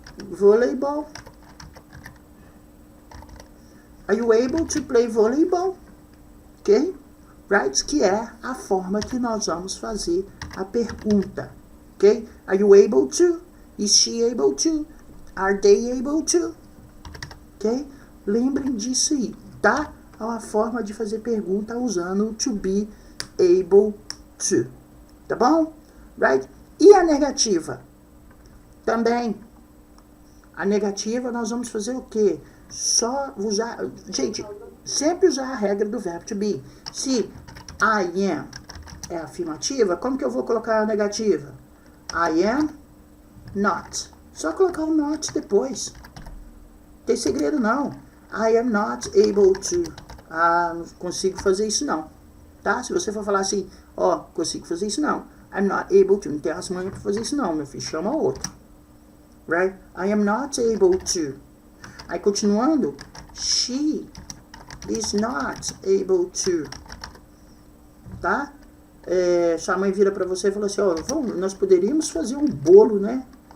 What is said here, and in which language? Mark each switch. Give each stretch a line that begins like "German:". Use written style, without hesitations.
Portuguese: Voleibol.
English: Are you able to play volleyball? Ok? Right?
Portuguese: Que é a forma que nós vamos fazer a pergunta.
English: Ok? Are you able to? Is she able to? Are they able to? Ok?
Portuguese: Lembrem disso aí, tá? É uma forma de fazer pergunta usando to be able to. Tá bom?
English: Right?
Portuguese: E a negativa? Também. A negativa nós vamos fazer o quê? Só usar... Gente, sempre usar a regra do verbo to be. Se I am é afirmativa, como que eu vou colocar a negativa?
English: I am not.
Portuguese: Só colocar o not depois. Não tem segredo não.
English: I am not able to.
Portuguese: Ah, não consigo fazer isso não. Tá? Se você for falar assim, ó, consigo fazer isso não.
English: I'm not able to.
Portuguese: Não tem as manhas para fazer isso não, meu filho. Chama outro.
English: Right? I am not able to.
Portuguese: Aí continuando,
English: she is not able to.
Portuguese: Tá? Sua mãe vira para você e fala assim, ó, nós poderíamos fazer um bolo, né?